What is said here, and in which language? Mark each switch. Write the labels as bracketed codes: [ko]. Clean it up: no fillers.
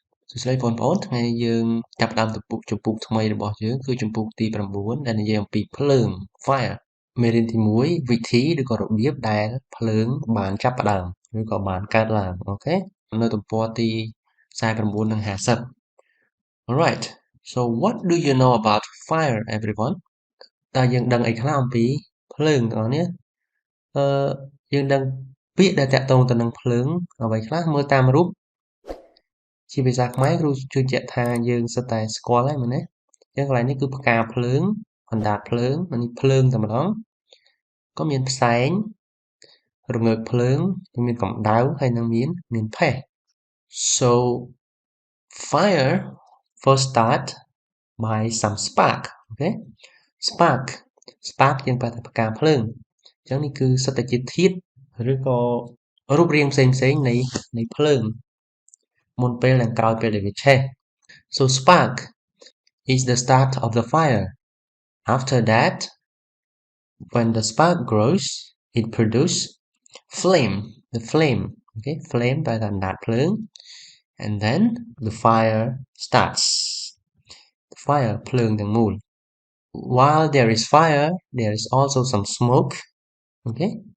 [km] សួស្តីបងប្អូនថ្ងៃយើងចាប់ផ្ដើមទៅពុកចំពុកថ្មីរបស់យើងគឺចំពុកទី9ដែលនិយាយអំពីភ្លើង Fire មេរៀនទី1វិធីឬក៏របៀបដែលភ្លើងបានចាប់ផ្ដើមឬក៏បានកើតឡើងអូខេនៅទំព័រទី49និង50 Alright. [en] So what do you know about fire everyone? [km] តើយើងដឹងអីខ្លះអំពីភ្លើងទាំងអស់នេះយើងដឹងពាក្យដែលតាក់ទងទៅនឹងភ្លើងអ្វីខ្លះមើលតាមរូប ជាភាសាខ្មែរគ្រូជឿជាក់ថាយើងសិតតែស្គាល់ហើយមែនទេអញ្ចឹងកន្លែងនេះគឺផ្កាភ្លើងអណ្ដាតភ្លើងនេះភ្លើងតែម្ដងក៏មានផ្សែងរងើកភ្លើងមានកម្ដៅហើយនឹងមានផេះ So [en] fire first start by some spark [km] okay spark យើងប្រើតែផ្កាភ្លើងអញ្ចឹងនេះគឺសិតតែជាធាតុឬក៏រូបរាងផ្សេងនៃភ្លើងមុនពេលនិងក្រោយពេលដែលវាឆេះ [en] So spark is the start of the fire. After that, when the spark grows, it produces the flame okay flame [km] តែអណ្ដាតភ្លើង [en] and then the fire starts the fire [km] ភ្លើងទាំងមូល [en] While there is fire, there is also some smoke, okay?